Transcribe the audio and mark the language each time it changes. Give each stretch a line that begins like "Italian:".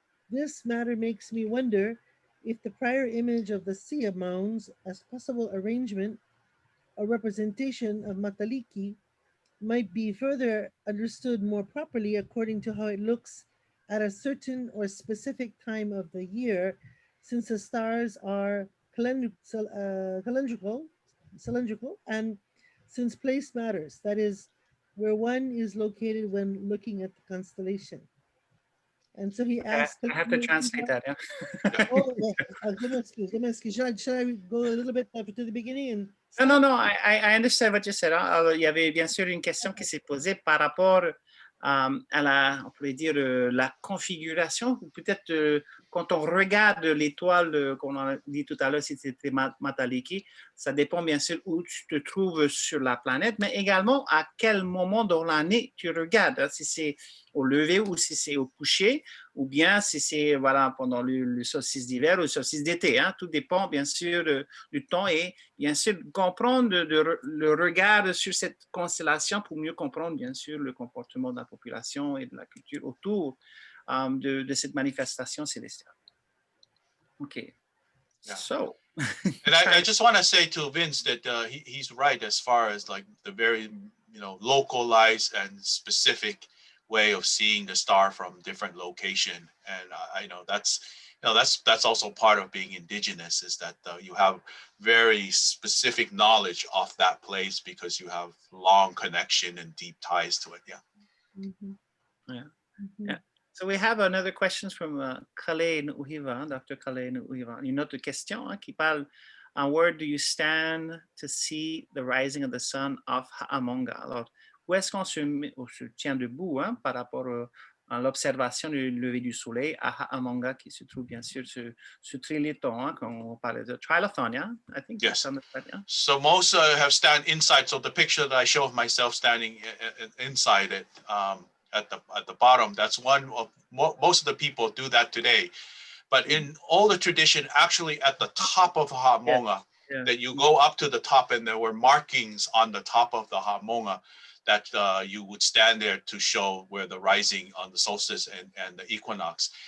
English: This matter makes me wonder if the prior image of the Sia mounds as possible arrangement or representation of Matailiki might be further understood more properly according to how it looks at a certain or specific time of the year, since the stars are cylindrical, and since place matters, that is, where one is located when looking at the constellation. And so he asked... I have to translate that, yeah. Should I go a little bit to the beginning? No, I understand what you said.
French: Alors, il y avait bien sûr une question qui s'est posée par rapport à on pourrait dire, la configuration, ou peut-être quand on regarde l'étoile, qu'on a dit tout à l'heure, si c'était Matailiki, ça dépend bien sûr où tu te trouves sur la planète, mais également à quel moment dans l'année tu regardes, si c'est au lever ou si c'est au coucher, ou bien si c'est pendant le solstice d'hiver ou le solstice d'été. Hein. Tout dépend bien sûr du temps et bien sûr comprendre le regard sur cette constellation pour mieux comprendre bien sûr le comportement de la population et de la culture autour de cette manifestation célestiale.
English: Okay. Yeah. So. And I just want to say to Vince that he's right as far as like the very localized and specific way of seeing the star from different location, and I know that's also part of being indigenous, is that you have very specific knowledge of that place because you have long connection and deep ties to it. Yeah. So we have another question from Kameʻeleihiwa, Dr. Kameʻeleihiwa.
French: Une autre question qui parle,
English: where do you stand to see the rising of the sun of Hamongoʻa?
French: Alors, où est-ce qu'on se tient debout par rapport à l'observation du lever du soleil à Hamongoʻa, qui se trouve bien sûr sur Trilaton, qu'on parlait de Trilaton, yeah?
English: I think. Yes. That, yeah? So most have stand inside. So the picture that I show of myself standing inside it, at the bottom, that's one of most of the people do that today. But in all the tradition, actually at the top of Hamongoʻa, that you go up to the top, and there were markings on the top of the Hamongoʻa that you would stand there to show where the rising on the solstice and the equinox.